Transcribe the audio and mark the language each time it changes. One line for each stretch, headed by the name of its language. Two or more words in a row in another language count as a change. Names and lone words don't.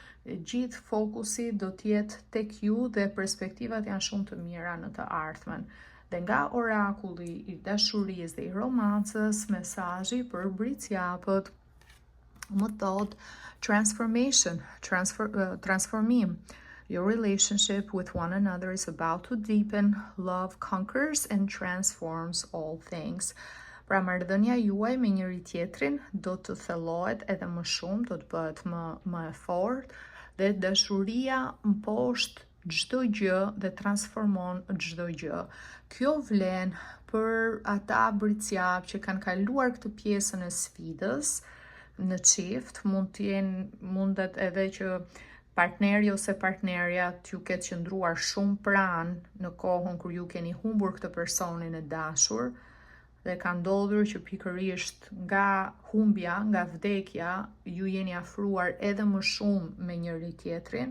Albanian: Gjithë fokusi do të jetë tek ju dhe perspektivat janë shumë të mira në të ardhmen. Dhe nga orakulli i dashurisë dhe i romancës, mesazhi për britsjapët më thot transformim.
English: Your relationship with one another is about to deepen. Love conquers and transforms all things.
Albanian: Pra marrëdhënia juaj me njëri tjetrin do të thellohet edhe më shumë, do të bëhet më e fortë dhe dashuria mposhtë çdo gjë dhe transformon çdo gjë. Kjo vlen për ata britsjap që kanë kaluar këtë pjesën e sfidës në çift, mundet edhe që partneri ose partnerja t'ju ketë qëndruar shumë pranë në kohën kur ju keni humbur këtë personin e dashur dhe ka ndodhur që pikërisht nga humbja, nga vdekja, ju jeni afruar edhe më shumë me njëri tjetrin.